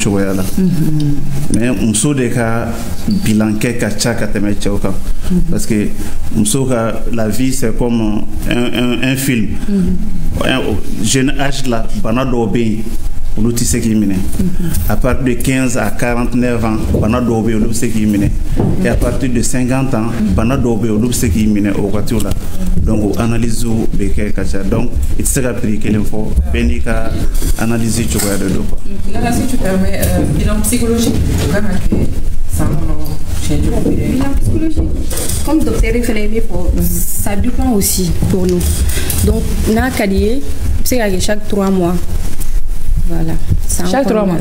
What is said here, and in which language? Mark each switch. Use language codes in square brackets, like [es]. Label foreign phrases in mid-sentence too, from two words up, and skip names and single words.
[bm] cogoya la mais muso de ka bilan kɛ ka ca ka tɛmɛ cɛw kan [fr] parce que [bm] muso ka [fr] la vie c'est comme un film jeune âge [bm] la bana dɔw bɛ yen olu tɛ se k'i minɛ [fr] à partir de 15 à 49 ans [bm] bana dɔw bɛ yen olu bɛ se k'i minɛ [fr] et à partir de 50 ans [bm] bana dɔw bɛ yen olu bɛ se k'i minɛ o wagatiw la donc o analyse bɛ kɛ ka ca donc i tɛ se ka prix kelen fɔ bɛɛ n'i ka analyse cogoya de don quoi. [fr] Là, si tu permets, bilan psychologique, bilan psychologique, comme docteur Félix, ça dépend aussi pour nous. Donc, n'a qu'à dire, c'est chaque 3 mois. Voilà. Chaque 3 mois.